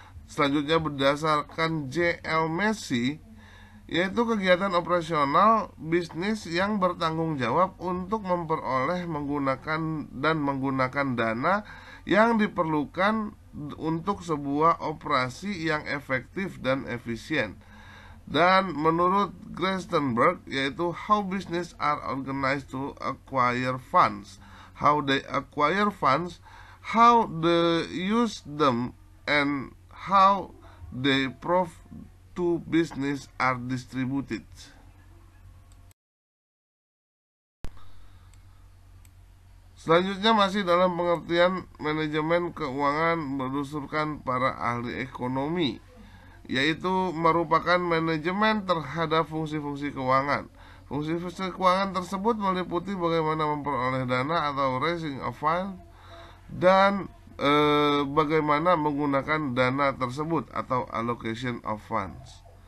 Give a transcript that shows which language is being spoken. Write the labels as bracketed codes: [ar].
[id] Selanjutnya berdasarkan J.L. Messi, yaitu kegiatan operasional bisnis yang bertanggung jawab untuk memperoleh menggunakan dana yang diperlukan untuk sebuah operasi yang efektif dan efisien. Dan menurut Grestenberg, yaitu [en] how business are organized to acquire funds, how they acquire funds, how they use them, and how they prove to business are distributed. [id] Selanjutnya masih dalam pengertian manajemen keuangan berdasarkan para ahli ekonomi, yaitu merupakan manajemen terhadap fungsi-fungsi keuangan. Fungsi-fungsi keuangan tersebut meliputi bagaimana memperoleh dana atau [en] raising of funds [id] dan bagaimana menggunakan dana tersebut atau [en] allocation of funds.